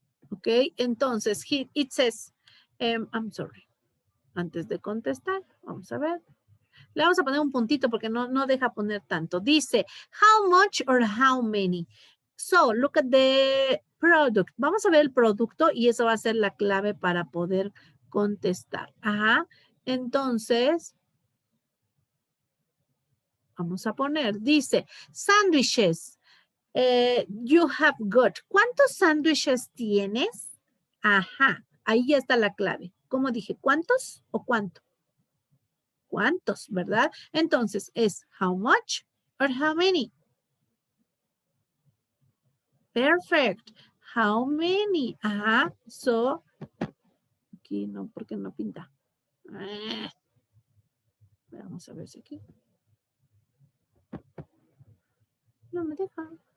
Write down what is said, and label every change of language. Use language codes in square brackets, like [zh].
[en] Ok, [es] entonces, [en] it says, I'm sorry. [es] Antes de contestar, vamos a ver. Le vamos a poner un puntito porque no deja poner tanto. Dice, [en] how much or how many? So, look at the product. [es] Vamos a ver el producto y eso va a ser la clave para poder contestar. Ajá. Entonces, vamos a poner, dice, sandwiches. [en] You have got. [es] ¿Cuántos sándwiches tienes? Ajá, ahí ya está la clave. ¿Cómo dije? ¿Cuántos o cuánto? ¿Cuántos, verdad? Entonces es [en] how much or how many. Perfect. How many? [es] Ajá, so, aquí no, porque no pinta. Vamos a ver si aquí. No me deja.